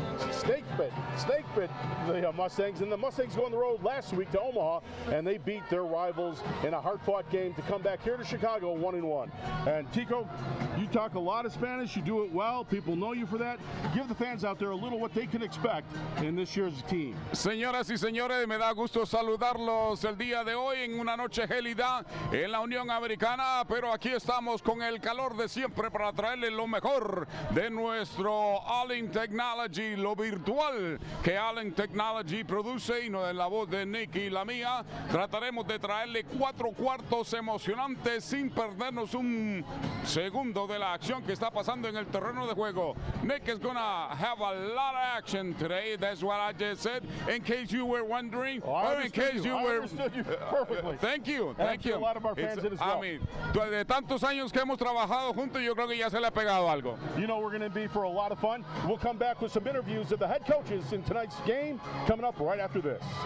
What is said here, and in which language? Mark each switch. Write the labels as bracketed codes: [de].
[en] Snake bit the Mustangs, and the Mustangs go on the road last week to Omaha, and they beat their rivals in a hard-fought game to come back here to Chicago 1-1. And Tico, you talk a lot of Spanish, you do it well, people know you for that. Give the fans out there a little what they can expect in this year's team. [es] Señoras y señores, me da gusto saludarlos el día de hoy en una noche gélida en la Unión Americana, pero aquí estamos con el calor de siempre para traerles lo mejor de nuestro Ollin Technology, lo virtual que Ollin Technology produce, y no en la voz de Nick y la mía. Trataremos de traerle 4 cuartos emocionantes sin perdernos un segundo de la acción que está pasando en el terreno de juego. [en] Nick is gonna have a lot of action today. That's what I just said. In case you were wondering, I understood you perfectly. Thank you. A lot of our fans did as well. I mean, [es] de tantos años que hemos trabajado juntos, yo creo que ya se le ha pegado algo. [en] You know we're going to be for a lot of fun. We'll come back with some interviews of the head coaches in tonight's game coming up right after this.